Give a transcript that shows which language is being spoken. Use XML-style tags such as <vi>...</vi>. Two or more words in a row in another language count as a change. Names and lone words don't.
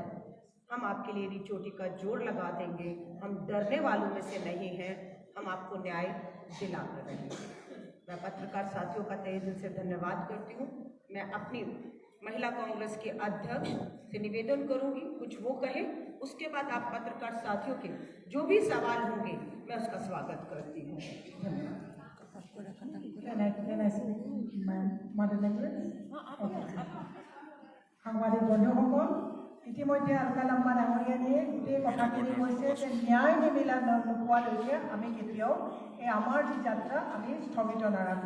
<hi>हम आपके लिए री चोटी का जोर लगा देंगे, हम डरने वालों में से नहीं हैं, हम आपको न्याय दिला कर रहेंगे। मैं पत्रकार साथियों का तहे दिल से धन्यवाद करती हूँ। मैं अपनी महिला कांग्रेस के अध्यक्ष से निवेदन करूँगी कुछ वो कहे उसके बाद आप पत्रकार साथियों के जो भी सवाल होंगे मैं उसका स्वागत करती हूँ।</hi> <as>সাংবাদিক বন্ধুসকল, ইতিমধ্যে আলকা লাম্বা ডাঙৰীয়ানীয়ে গোটেই কথাখিনি কৈছে যে ন্যায় নিমিলা নোপোৱালৈকে আমি কেতিয়াও এই আমাৰ যি যাত্ৰা আমি স্থগিত নাৰাখোঁ।</as>